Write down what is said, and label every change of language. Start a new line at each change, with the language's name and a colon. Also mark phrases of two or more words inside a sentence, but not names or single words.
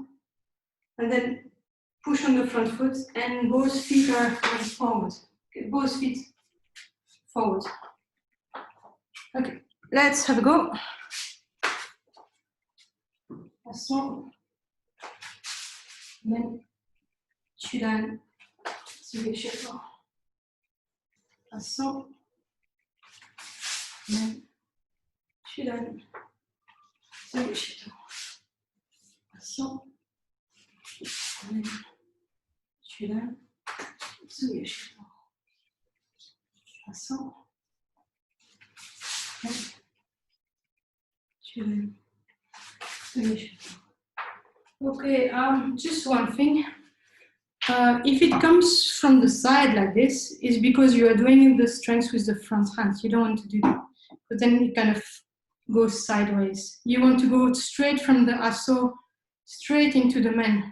English: And then push on the front foot and both feet are forward. Okay, both feet forward. Okay, let's have a go. Asso. Then Chudan.
Japanese: Sugesheto. Asso.
English: Then Chudan.
Japanese: Sugesheto. Asso.
English: Then Chudan.
Japanese: Sugesheto. Asso.
English: Then Chudan.
Japanese: Sugesheto.
English: Okay, just one thing. If it comes from the side like this, it's because you are doing the strength with the front hand. You don't want to do that, but then it kind of goes sideways. You want to go straight from the asso, straight into the men.